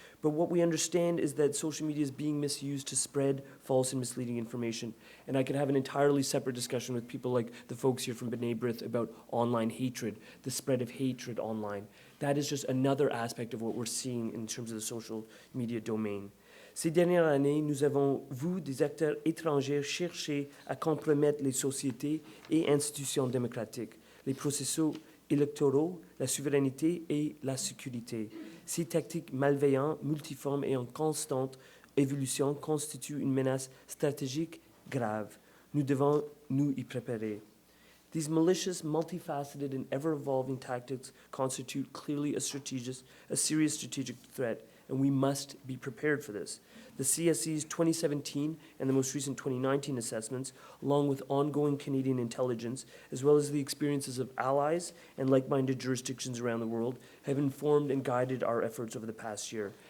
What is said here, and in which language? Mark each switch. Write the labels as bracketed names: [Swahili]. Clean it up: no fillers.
[English] But what we understand is that social media is being misused to spread false and misleading information. And I could have an entirely separate discussion with people like the folks here from B'nai B'rith about online hatred, the spread of hatred online. That is just another aspect of what we're seeing in terms of the social media domain. [French] Ces dernières années, nous avons vu des acteurs étrangers chercher à compromettre les sociétés et institutions démocratiques, les processus électoraux, la souveraineté et la sécurité. Ces tactiques malveillantes, multiformes et en constante évolution constituent une menace stratégique grave. Nous devons nous y préparer. [English] These malicious, multifaceted, and ever-evolving tactics constitute clearly a serious strategic threat, and we must be prepared for this. The CSC's 2017 and the most recent 2019 assessments, along with ongoing Canadian intelligence, as well as the experiences of allies and like-minded jurisdictions around the world, have informed and guided our efforts over the past year.